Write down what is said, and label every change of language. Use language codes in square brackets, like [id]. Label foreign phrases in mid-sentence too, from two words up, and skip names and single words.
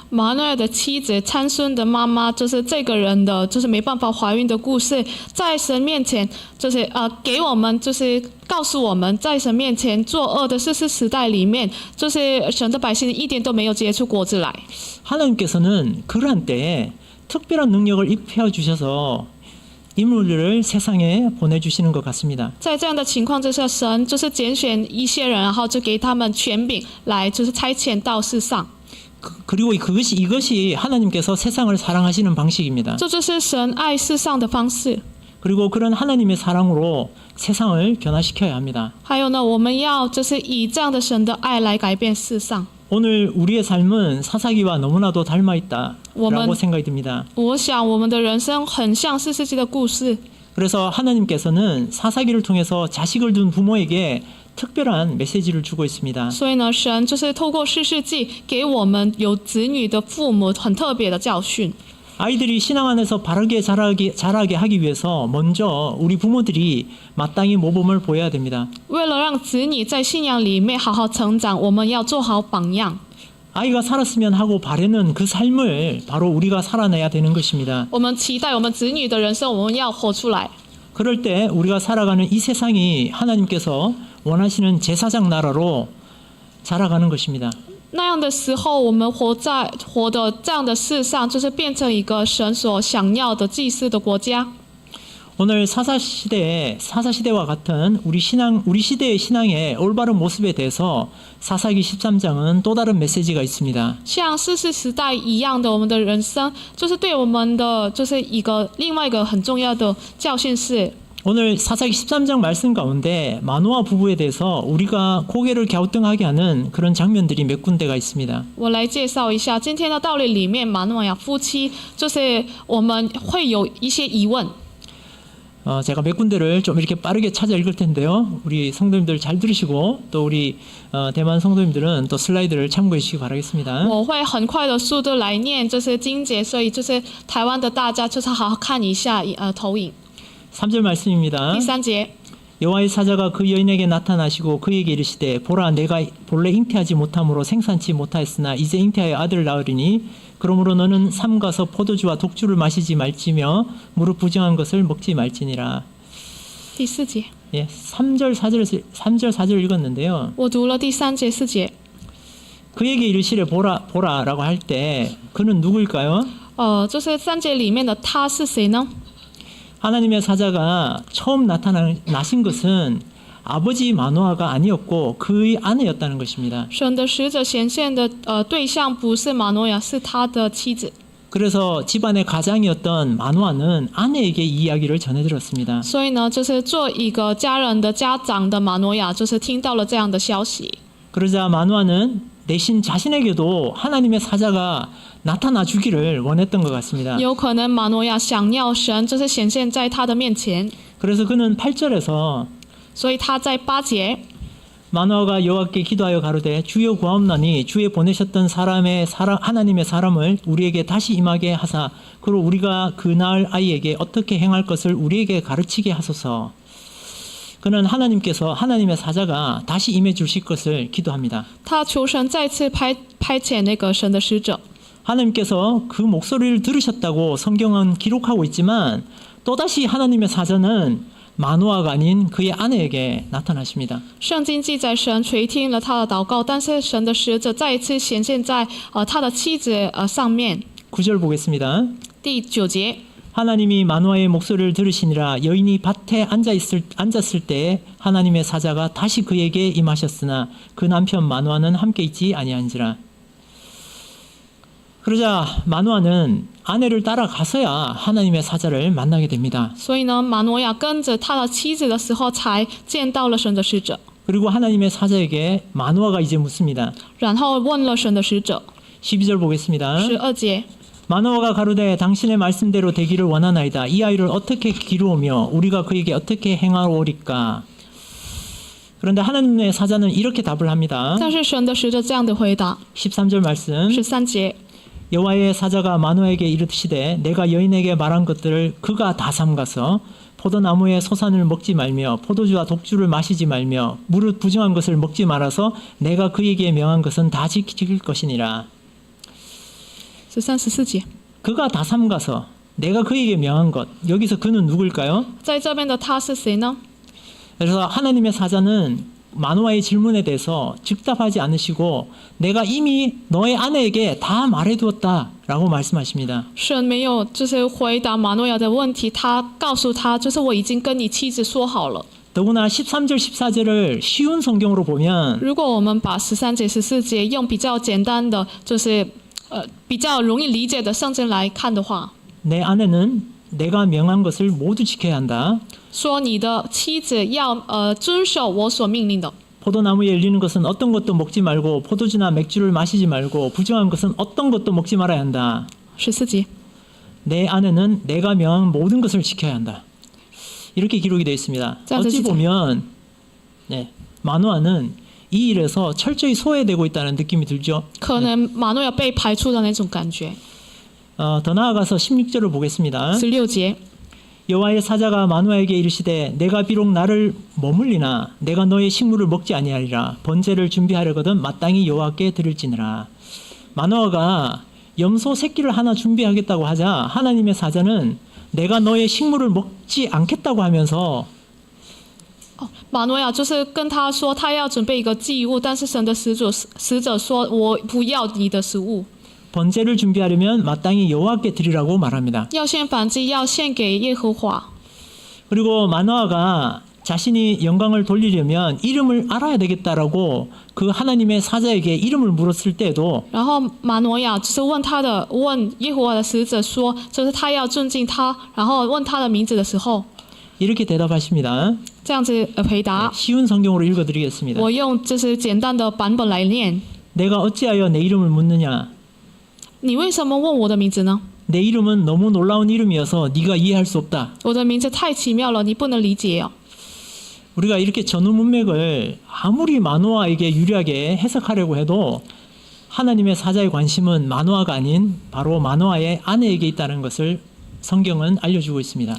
[zh] 马诺尔的妻子参孙的妈妈，就是这个人的，就是没办法怀孕的故事，在神面前，就是给我们，就是告诉我们，在神面前作恶的士师时代里面，就是神的百姓一点都没有结出果子来。 [ko] 하나님께서는 그러한 때에 특별한 능력을 입혀 주셔서 인물들을 세상에 보내주시는 것 같습니다. [zh] 在这样的情况之下，神就是拣选一些人，然后就给他们权柄来，就是差遣到世上。 [ko] 그리고 이것이 하나님께서 세상을 사랑하시는 방식입니다. [zh] 这就是神爱世上的方式。 [ko] 그리고 그런 하나님의 사랑으로 세상을 변화시켜야 합니다. [zh] 还有呢，我们要就是以这样的神的爱来改变世上。 [ko] 오늘 우리의 삶은 사사기와 너무나도 닮아 있다라고 생각이 듭니다. [zh] 我想我们的人生很像四世纪的故事。 [ko] 그래서 하나님께서는 사사기를 통해서 자식을 둔 부모에게 특별한 메시지를 주고 있습니다. [zh] 所以呢，神就是透过四世纪给我们有子女的父母很特别的教训。 [ko] 아이들이 신앙 안에서 바르게 자라게 하기 위해서 먼저 우리 부모들이 마땅히 모범을 보여야 됩니다. [zh] 为了让子女在信仰里面好好成长，我们要做好榜样。 [ko] 아이가 살았으면 하고 바라는 그 삶을 바로 우리가 살아내야 되는 것입니다. [zh] 我们期待我们子女的人生，我们要活出来。 [ko] 그럴 때 우리가 살아가는 이 세상이 하나님께서 원하시는 제사장 나라로 자라가는 것입니다. [zh] 那样的时候，我们活的这样的世上，就是变成一个神所想要的祭祀的国家。 [ko] 오늘 사사시대와 같은 우리 시대의 신앙의 올바른 모습에 대해서 사사기 13장은 또 다른 메시지가 있습니다. [zh] 像士世时代一样的，我们的人生就是对我们的就是另外一个很重要的教训是， [ko] 오늘 사사기 13장 말씀 가운데 마노아 부부에 대해서 우리가 고개를 갸우뚱하게 하는 그런 장면들이 몇 군데가 있습니다. [zh] 我来介绍一下今天的道理里面，马诺亚夫妻就是我们会有一些疑问。 [ko] 제가 몇 군데를 좀 이렇게 빠르게 찾아 읽을 텐데요. 우리 성도님들 잘 들으시고 또 우리 대만 성도님들은 또 슬라이드를 참고해 주시기 바라겠습니다. [zh] 我会很快的速度来念这些经节，所以就是台湾的大家就是好好看一下投影。 [ko] 3절 말씀입니다. [zh] 第3节， [ko] 여호와의 사자가 그 여인에게 나타나시고 그에게 이르시되 보라 내가 본래 잉태하지 못함으로 생산치 못하였으나 이제 잉태하여 아들을 낳으리니 그러므로 너는 삼가서 포도주와 독주를 마시지 말지며 무릎 부정한 것을 먹지 말지니라. [zh] 第4节， [ko] 예, 3절 4절 읽었는데요. [zh] 我读了第3节、4节。 [ko] 그에게 이르시되 보라라고 할 때 그는 누구일까요? [zh] 就是3节里面的他是谁呢？ [ko] 하나님의 사자가 처음 나신 것은 아버지 마노아가 아니었고 그의 아내였다는 것입니다. [zh] 神的使者显现的对象不是马诺亚，是他的妻子。 [ko] 그래서 집안의 가장이었던 마노아는 아내에게 이 이야기를 전해들었습니다. [zh] 所以呢，就是做一个家人的家长的马诺亚，就是听到了这样的消息。 [ko] 그러자 마노아는 내신 자신에게도 하나님의 사자가 나타나 주기를 원했던 것 같습니다. [zh] 有可能马诺亚想要神就是显现在他的面前， [ko] 그래서 그는 8절에서 [zh] 所以他在8节， [ko] 마노아가 여호와께 기도하여 가로되 주여 구하옵나니 주의 보내셨던 하나님의 사람을 우리에게 다시 임하게 하사 그로 우리가 그 낳을 아이에게 어떻게 행할 것을 우리에게 가르치게 하소서. 그는 하나님의 사자가 다시 임해 주실 것을 기도합니다. [zh] 他求神再次派遣那个神的使者。 [ko] 하나님께서 그 목소리를 들으셨다고 성경은 기록하고 있지만 또다시 하나님의 사자는 마노아가 아닌 그의 아내에게 나타나십니다. [zh] 圣经记载神垂听了他的祷告，但是神的使者再一次显现在他的妻子上面。 [ko] 9절 보겠습니다. [zh] 第9节， [ko] 하나님이 마노아의 목소리를 들으시니라 여인이 밭에 앉았을 때 하나님의 사자가 다시 그에게 임하셨으나 그 남편 마노아는 함께 있지 아니한지라. 그러자 마노아는 아내를 따라가서야 하나님의 사자를 만나게 됩니다. [zh] 所以呢，马诺亚跟着他的妻子的时候，才见到了神的使者， [ko] 그리고 하나님의 사자에게 마노아가 이제 묻습니다. [zh] 然后问了神的使者。 [ko] 12절 보겠습니다. [zh] 12节， [ko] 마노아가 가로되 당신의 말씀대로 되기를 원하나이다. 이 아이를 어떻게 기르오며 우리가 그에게 어떻게 행하오리까. 그런데 하나님의 사자는 이렇게 답을 합니다. [zh] 但是神的使者这样的回答。 [ko] 13절 말씀. [zh] 13节， [ko] 여호와의 사자가 마노아에게 이르시되 내가 여인에게 말한 것들을 그가 다 삼가서 포도나무의 소산을 먹지 말며 포도주와 독주를 마시지 말며 무릇 부정한 것을 먹지 말아서 내가 그에게 명한 것은 다 지킬 것이니라. [zh] 13、14节， [ko] 그가 다 삼가서 내가 그에게 명한 것. 여기서 그는 누굴까요? [zh] 在这边的他是谁呢？ [ko] 그래서 하나님의 사자는 마노아의 질문에 대해서 즉답하지 않으시고 내가 이미 너의 아내에게 다 말해두었다라고 말씀하십니다. [zh] 神没有就是回答马诺亚的问题，他告诉他，就是我已经跟你妻子说好了。 [ko] 더구나 13절 14절을 쉬운 성경으로 보면 [zh] 如果我们把13节、14节用比较简单的，就是比较容易理解的圣经来看的话， [ko] 내 아내는 내가 명한 것을 모두 지켜야 한다. [zh] 说你的妻子要遵守我所命令的。 [ko] 포도나무에 열리는 것은 어떤 것도 먹지 말고 포도주나 맥주를 마시지 말고 부정한 것은 어떤 것도 먹지 말아야 한다. [zh] 14节， [ko] 내 아내는 내가 명한 모든 것을 지켜야 한다. 이렇게 기록이 되어 있습니다. 어찌 보면 마노아는 이 일에서 철저히 소외되고 있다는 느낌이 들죠. [zh] 可能马诺亚被排除的那种感觉。 [ko] 더 나아가서 16절을 보겠습니다. [zh] 16节， [ko] 여호와의 사자가 마노아에게 이르시되 내가 비록 나를 머물리나 내가 너의 식물을 먹지 아니하리라. 번제를 준비하려거든 마땅히 여호와께 드릴지니라. 마노아가 염소 새끼를 하나 준비하겠다고 하자 하나님의 사자는 내가 너의 식물을 먹지 않겠다고 하면서 [zh] 马诺亚就是跟他说，他要准备一个祭物，但是神的使者说，我不要你的食物， [ko] 번제를 준비하려면 마땅히 여호와께 드리라고 말합니다. [zh] 要献燔祭，要献给耶和华。 [ko] 그리고 마노아가 자신이 영광을 돌리려면 이름을 알아야 되겠다라고 그 하나님의 사자에게 이름을 물었을 때도 [zh] 然后马挪亚就是问耶和华的使者说，就是他要尊敬他，然后问他的名字的时候， [ko] 이렇게 대답하십니다. [zh] 这样子回答。 [ko] 쉬운 성경으로 읽어드리겠습니다. [zh] 我用就是简单的版本来念。 [ko] 내가 어찌하여 내 이름을 묻느냐? [zh] 你为什么问我的名字呢？ [ko] 내 이름은 너무 놀라운 이름이어서 네가 이해할 수 없다. [zh] 我的名字太奇妙了，你不能理解哦。 [ko] 우리가 이렇게 전후 문맥을 아무리 마노아에게 유리하게 해석하려고 해도 하나님의 사자의 관심은 마노아가 아닌 바로 마노아의 아내에게 있다는 것을 성경은 알려주고 있습니다.